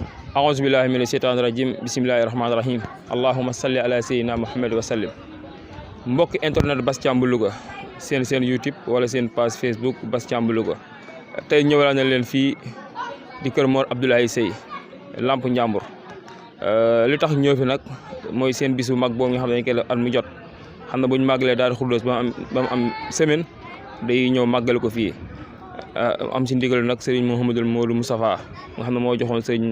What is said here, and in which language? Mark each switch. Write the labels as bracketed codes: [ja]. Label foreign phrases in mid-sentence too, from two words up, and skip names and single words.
[ar] أعوذ بالله من الشيطان الرجيم بسم الله الرحمن الرحيم اللهم صل على سيدنا محمد وسلم [wo] mbokk internet Bass Thiam bu Louga seen YouTube wala seen page Facebook Bass Thiam bu Louga tey ñëwal na leen fii di kër Mor Abdoulaye Seye Lamp Njàmbur li tax ñëw fi nag mooy seen bisu mag boobu nga xam ne dañ koy def at mu jot xam na bu ñu màggalee Daaru Xudoos ba mu am semaine day ñëw màggal ko fii am si ndigal nag Serigne Mouhamadul Modou Moustapha nga xam ne moo joxoon Serigne